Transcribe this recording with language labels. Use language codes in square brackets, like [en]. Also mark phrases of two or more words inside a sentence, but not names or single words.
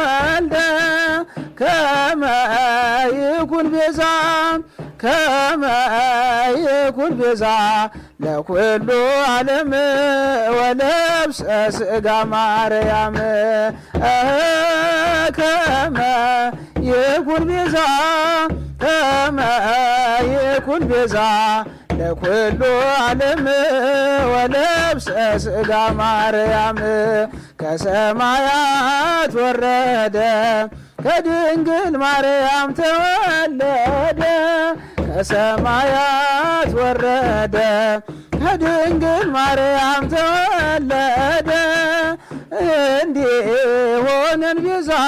[gez] ከመ ይኩን ቤዛ ከመ ይኩን ቤዛ ለኩሉ ዓለም ወለብሰ ሥጋ ማርያም ከመ ይኩን ቤዛ ከመ ይኩን ቤዛ ለኩሉ ዓለም ወለብሰ ሥጋ ማርያም [am] ከሰማያት ወረደ ከድንግል ማርያም ተወለደ ከሰማያት ወረደ ከድንግል ማርያም ተወለደ እንዲሆነን ቤዛ